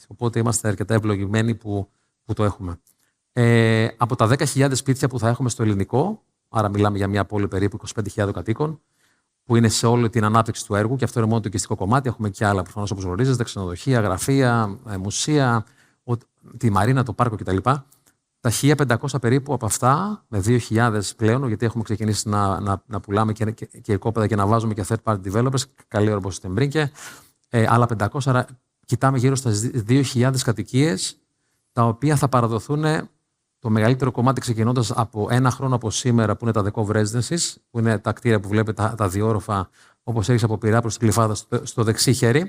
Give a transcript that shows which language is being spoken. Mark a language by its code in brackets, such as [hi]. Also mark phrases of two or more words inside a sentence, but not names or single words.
[el] Οπότε είμαστε αρκετά ευλογημένοι που το έχουμε. Από τα 10.000 σπίτια που θα έχουμε στο ελληνικό, άρα μιλάμε για μια πόλη περίπου 25.000 κατοίκων, που είναι σε όλη την ανάπτυξη του έργου, και αυτό είναι μόνο το οικιστικό κομμάτι. Έχουμε και άλλα προφανώς, όπως γνωρίζετε, ξενοδοχεία, γραφεία, μουσεία, τη μαρίνα, το πάρκο κτλ. Τα 1.500 περίπου από αυτά, με 2.000 πλέον, γιατί έχουμε ξεκινήσει να πουλάμε και οικόπεδα και να βάζουμε και [en] third party developers, [el] καλή ώρα όπως είστε μπρίνκε. Άλλα 500, κοιτάμε γύρω στα 2.000 κατοικίες, τα οποία θα παραδοθούν, το μεγαλύτερο κομμάτι ξεκινώντας από 1 χρόνο από σήμερα, που είναι τα The Cove Residences, που είναι τα κτίρια που βλέπετε, τα διόροφα, όπως έχεις από Πειραιά προς την Κλειφάδα στο δεξί χέρι.